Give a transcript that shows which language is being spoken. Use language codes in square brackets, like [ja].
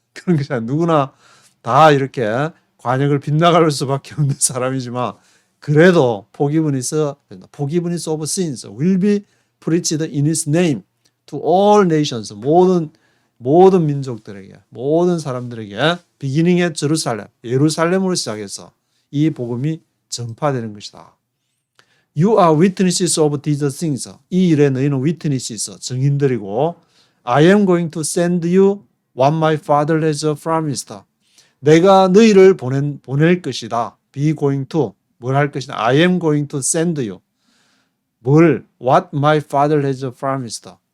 [ko] 그런 것이 아니라 누구나 다 이렇게 관역을 빗나갈 수밖에 없는 사람이지만, 그래도 [en] forgiveness of sins will be preached in His name to all nations, [ko] 모든 민족들에게, 모든 사람들에게, [en] beginning at Jerusalem, [ko] 예루살렘으로 시작해서 이 복음이 전파되는 것이다. [en] You are witnesses of these things. [ko] 이 일에 너희는 [en] witnesses, [ko] 증인들이고, [en] I am going to send you what my father has promised. [ko] 내가 너희를 보낼 것이다. [en] Be going to, [ko] 뭘 할 것이다. [en] I am going to send you. What my father has promised.